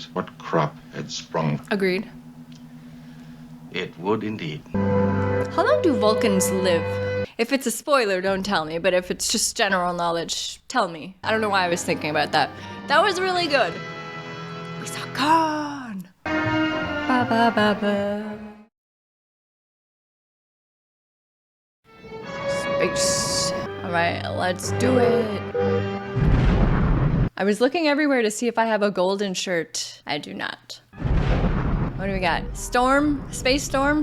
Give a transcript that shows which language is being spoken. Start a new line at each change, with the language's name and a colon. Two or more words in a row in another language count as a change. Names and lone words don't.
English: What crop had sprung? Agreed. It would indeed. How long do Vulcans live? If it's a spoiler, don't tell me, but if it's just general knowledge, tell me. I don't know why I was thinking about that. That was really good. We saw Khan. Ba ba ba ba. Space. All right, let's do it. I was looking everywhere to see if I have a golden shirt. I do not. What do we got? Storm? Space storm?